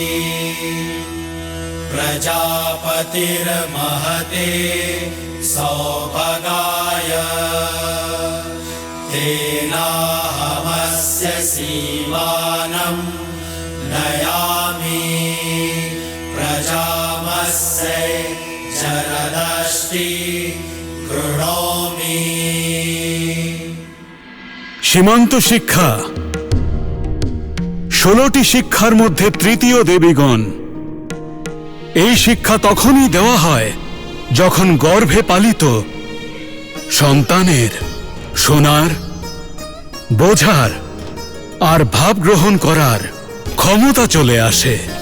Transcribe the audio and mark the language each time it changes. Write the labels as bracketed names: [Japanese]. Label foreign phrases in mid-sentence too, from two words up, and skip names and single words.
[Sanskrit] प्रजापतिर्महते सौभगाय तेनाहमस्य सीमानं नयामि प्रजामस्य जरदष्टि कृणोमि। [Bangla] সীমান্ত শিক্ষা 16টি শিক্ষার মধ্যে তৃতীয় দেবীগণ। এই শিক্ষা তখনই দেওয়া হয় যখন গর্ভে পালিত সন্তানের শোনার, বোঝার আর ভাব গ্রহণ করার ক্ষমতা চলে আসে।